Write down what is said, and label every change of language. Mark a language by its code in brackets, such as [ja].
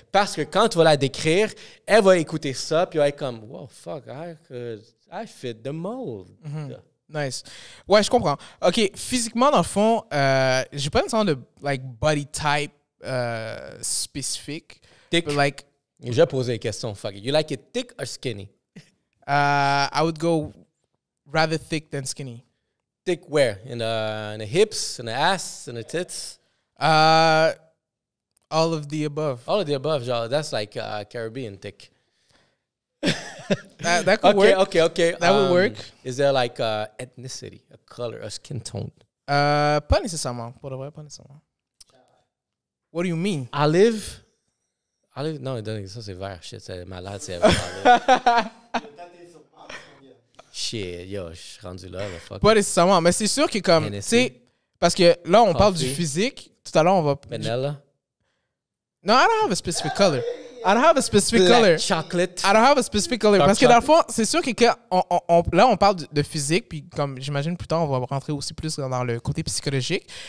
[fr] Parce que quand tu vas la décrire, elle va écouter ça, puis elle va être comme, [en] wow, fuck, I fit the mold. [fr] Nice. Ouais, je comprends. OK, physiquement, dans le fond, j'ai pas nécessairement de like, body type spécifique. [en] Thick. But, like, [fr] Je vais poser une question, fuck it. [en] You like it thick or skinny? I would go rather thick than skinny. Thick where? In the hips, in the ass, in the tits? All of the above. All of the above, genre, that's like Caribbean thick. That could work. Okay. That would work. Is there like ethnicity, a color, a skin tone? [fr] Pas nécessairement. Pour de vrai, pas nécessairement. What do you mean? Olive, non, ça c'est vert. Shit, c'est malade, c'est vert. Shit, yo, je suis rendu là, fuck. Pas nécessairement. Mais c'est sûr que comme, tu [en] Hennessy. [fr] sais, parce que là, on parle du [en] Coffee. [fr] physique. Tout à l'heure, on va... [en] Vanilla? No, I don't have a specific color. I don't have a specific color. Black chocolate. I don't have a specific color. Dark [fr] Parce que dans le fond, c'est sûr que là, on parle de physique, puis comme j'imagine plus tard, on va rentrer aussi plus dans le côté psychologique.